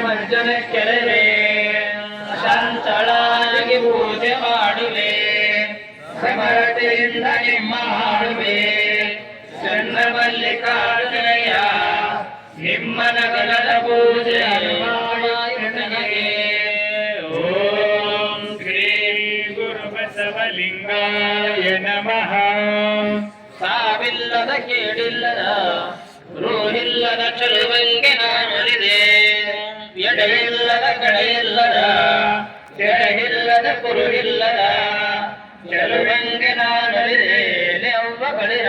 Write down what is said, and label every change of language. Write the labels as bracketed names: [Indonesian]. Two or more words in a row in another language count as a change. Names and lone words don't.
[Kannada] ಮಜ್ಜನ ಕೆಳವೆ ಶಾಂತಳಾಗಿ ಪೂಜೆ ಮಾಡುವೆ, ಸಮರತೆಯಿಂದ ನಿಮ್ಮ ಹಾಡುವೆ ಚನ್ನ ಮಲ್ಲಿಕಾರ್ಜುನಯ್ಯ ನಿಮ್ಮ ನಗರದ ಪೂಜೆ ನನಗೆ. [Sanskrit] ಓಂ ಶ್ರೀ ಗುರು ಬಸವಲಿಂಗಾಯ ನಮಃ. [Kannada] ಸಾವಿಲ್ಲದ ಕೇಳಿಲ್ಲದ ರೂಹಿಲ್ಲದ ಚಲುವಂಗೆ ನಾನೊಲಿದೆ, ಎಡೆಯಿಲ್ಲದ ಕಡೆಯಿಲ್ಲದ ಕೆಳಗಿಲ್ಲದ ಕುರುಹಿಲ್ಲದ ಚಲುವಂಗೆ ನಾನೊಲಿದೆ ಅವ್ವ ಬಳಿರ.